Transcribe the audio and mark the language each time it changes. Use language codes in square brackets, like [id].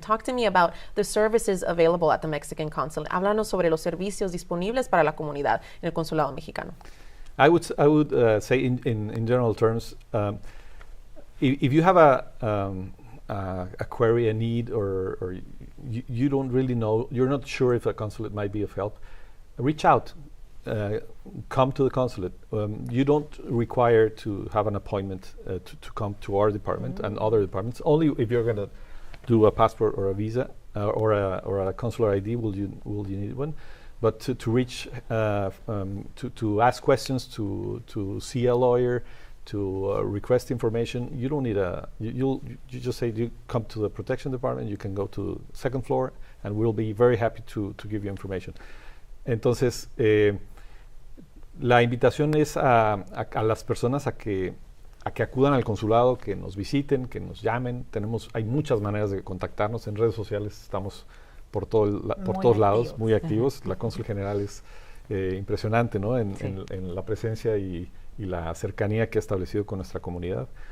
[en] Talk to me about the services available at the Mexican Consulate. [es] Háblanos sobre los servicios disponibles para la comunidad en el consulado mexicano. [en] I would say in general terms, if you have a query, a need, or you don't really know, you're not sure if a consulate might be of help, reach out. Come to the consulate. You don't require to have an appointment to come to our department and other departments. Only if you're going to do a passport or a visa or a consular ID will you need one. But to reach, to ask questions, to see a lawyer, to request information, you don't need you just say you come to the protection department. You can go to the second floor, and we'll be very happy to give you information. [es] Entonces, la invitación es a las personas a que acudan al consulado, que nos visiten, que nos llamen. Hay muchas maneras de contactarnos. En redes sociales estamos por todos lados, muy activos. La cónsul general es impresionante, ¿no? En la presencia y la cercanía que ha establecido con nuestra comunidad.